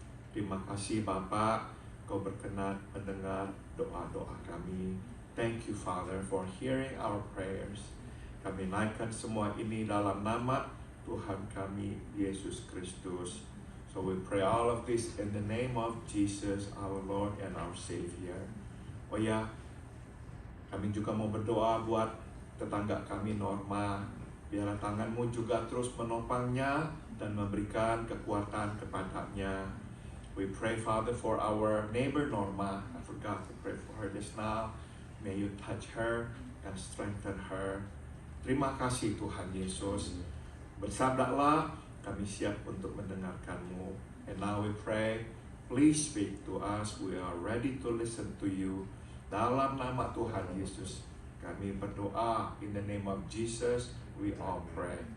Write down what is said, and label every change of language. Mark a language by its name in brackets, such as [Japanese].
[Indonesian] Terima kasih Bapa, Kau berkenan mendengar doa-doa kami. [English] Thank you Father for hearing our prayers. [Indonesian] Kami naikkan semua ini dalam nama Tuhan kami, Yesus Kristus. [English] So we pray all of this in the name of Jesus, our Lord and our Savior. [Indonesian] Oh ya, kami juga mau berdoa buat tetangga kami Norma. Biarlah tangan-Mu juga terus menopangnya dan memberikan kekuatan kepadanya. [English] We pray, Father, for our neighbor Norma. I forgot to pray for her just now. May you touch her and strengthen her. [Indonesian] Terima kasih Tuhan Yesus. Bersabdalah, kami siap untuk mendengarkan-Mu. [English] And now we pray, please speak to us. We are ready to listen to you. [Indonesian] Dalam nama Tuhan Yesus, kami berdoa. [English] In the name of Jesus, we all pray.